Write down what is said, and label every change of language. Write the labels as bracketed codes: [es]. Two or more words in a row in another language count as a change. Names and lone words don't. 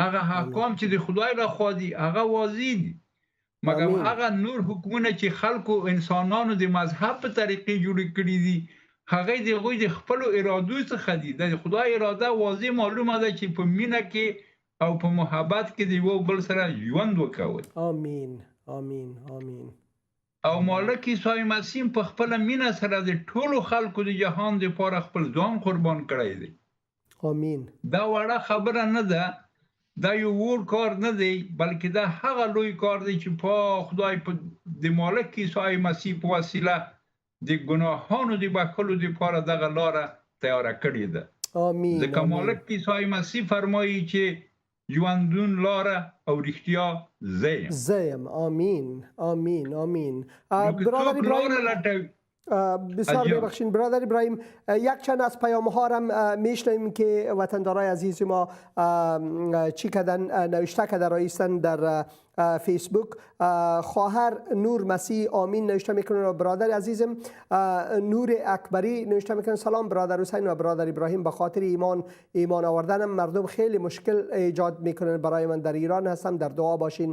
[ps] هغه احکام چې د خدای له خوا دي هغه واضح دي، مګر هغه نور حکمونه چې خلکو انسانانو د مذهب په طریقې جوړ کړي دي هغه د هغوی د خپل ارادو څخه دي. د خدای اراده واضح معلومه ده چې په مینه کې او په محبت کې د یو بل سره ژوند وکول. آمین آمین آمین. او مالک عیسی مسیح په خپل مینه سره د ټولو خلکو د جهان لپاره خپل ځان قربان کړی دی. آمین. دا وړه خبره نه ده، دا یو ور کار نه دی، بلکې دا هغه لوی کار دی چې په خدای په د مالک عیسی مسیح په وسیله د ګناهانو د بخښلو لپاره دغه لاره تیار کړې ده. آمین. ځکه مالک عیسی مسیح فرمایي چې ژوندون لاره او رښتیا زه یم. آمین آمین آمین. [fa] برادر ابراهیم بسیار ببخشید برادر ابراهیم، یک چند از پیام ها هم میشنویم که وطندارای عزیز ما چی کردن نوشته کرده رایستن در فیسبوک. خواهر نور مسیح آمین نوشته میکنن و برادر عزیزم نور اکبری نوشته میکنن سلام برادر حسین و برادر ابراهیم، به خاطر ایمان آوردنم مردم خیلی مشکل ایجاد میکنن برای من، در ایران هستم، در دعا باشین.